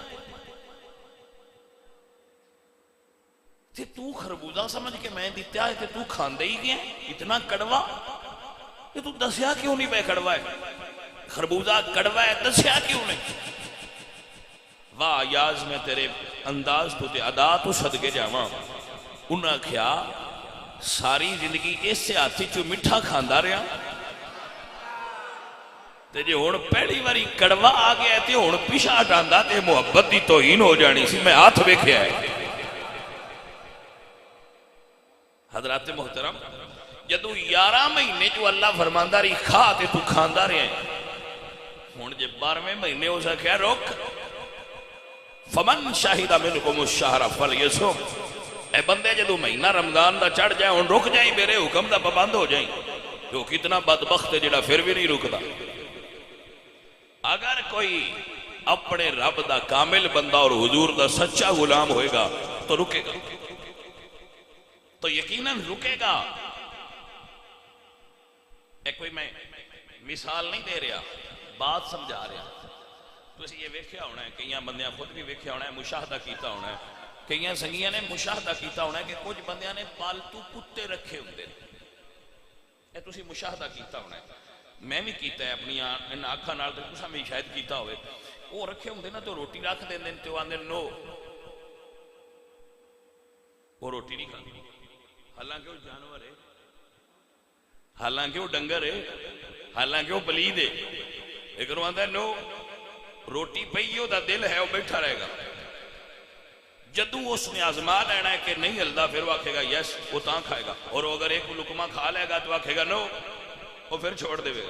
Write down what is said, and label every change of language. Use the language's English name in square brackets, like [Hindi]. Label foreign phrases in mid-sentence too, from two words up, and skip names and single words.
[Punjabi] تے تو خربوزہ سمجھ کے میں دیتا ہے تے تو کھاندے ہی گیا اتنا کڑوا، یہ تو دسیا کیوں نہیں پہ کڑوا ہے، خربوزہ کڑوا ہے دسیا کیوں نہیں؟ واہ ایاز میں تیرے انداز تو تے ادا تو صدقے جاواں، انہاں کیا ساری زندگی اس سے ہاتھی چو مٹھا کھاندا رہا تے جے ہن پہلی واری کڑوا آ گیا تے ہن پیچھے ہٹاندا تے محبت دی توہین ہو جانی سی، میں ہاتھ ویکھیا ہے۔ حضرات محترم جدوں 11 مہینے جو اللہ فرماندا رہی کھا تے تو کھاندا رہیا ہے، ہن جے 12ویں مہینے اس آکھیا رک [Arabic] فمن شاہد منکم الشہر فلیصم، [Punjabi] اے بندے جدوں مہینہ رمضان دا چڑھ جائے ہن رک جائیں، میرے حکم دا پابند ہو جائیں، جو کتنا بدبخت ہے جڑا پھر بھی نہیں رکدا۔ اگر کوئی اپنے رب دا کامل بندہ اور حضور دا سچا غلام ہوئے گا تو رکے گا، تو یقیناً رکے گا۔ ایک کوئی میں مثال نہیں دے رہا، بات سمجھا رہا، تو اسی یہ ویکھیا ہونا ہے، کئیاں بندیاں خود بھی ویکھیا ہونا ہے، مشاہدہ کیتا ہونا ہے، کئیاں سنگیاں نے مشاہدہ کیتا ہونا ہے کہ کچھ بندیاں نے پالتو کتے رکھے ہوندے، اے تسی مشاہدہ کیتا ہونا ہے، میں بھی کیتا ہے اپنی ان آنکھاں نال، تے تساں بھی شاید کیتا ہوئے، وہ رکھے ہوندے نا تو روٹی رکھ دیں تے وہ آندے نو، وہ روٹی نہیں کھاندے، حالانکہ وہ جانور ہے، حالانکہ وہ ڈنگر ہے، حالانکہ وہ پلید ہے، لیکن وہ آندہ نو، روٹی پئی ہو دا دل ہے وہ بیٹھا رہے گا، جدوں اس نے آزما لینا ہے کہ نہیں ہلدا پھر وہ آکھے گا یس، وہ تاں کھائے گا، اور اگر ایک لقمہ کھا لے گا تو آکھے گا نو، وہ پھر چھوڑ دے گا۔